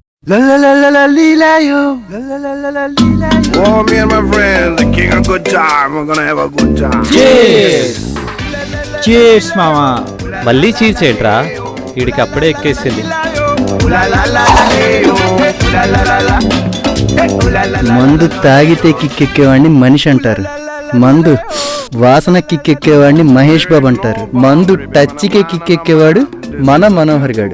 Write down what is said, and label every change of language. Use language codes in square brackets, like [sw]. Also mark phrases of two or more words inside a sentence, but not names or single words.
[en] La la la la la lila yo. La la la la la lila yo. Oh, me and my friends, the king of good time. We're gonna have a good time. Cheers! Cheers, [te] మామా. మళ్ళీ చీజ్ ఏంట్రా? వీడికి అప్పుడే ఎక్కేసింది. మందు తాగితే కిక్కెక్కేవాడిని మనిషి అంటారు, మందు వాసన కిక్కెక్కేవాడిని మహేష్ బాబు అంటారు, మందు టచ్కే కిక్కెక్కేవాడు మన మనోహర్ గాడు.